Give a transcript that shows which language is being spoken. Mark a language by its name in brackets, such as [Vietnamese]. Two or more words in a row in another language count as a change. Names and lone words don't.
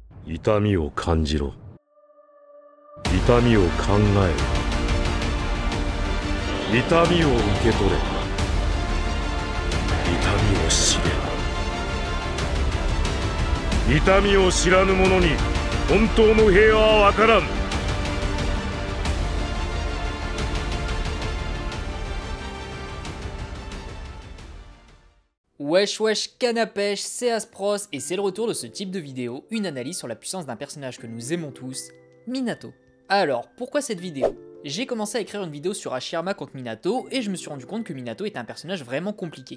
[Japanese] 痛みを感じろ。痛みを考えろ。痛みを受け取れ。痛みを知れ。痛みを知らぬ者に本当の平和はわからん。 [French] Wesh wesh canapèche, c'est Aspros et c'est le retour de ce type de vidéo, une analyse sur la puissance d'un personnage que nous aimons tous, Minato. Alors, pourquoi cette vidéo? J'ai commencé à écrire une vidéo sur Hashirama contre Minato et je me suis rendu compte que Minato est un personnage vraiment compliqué.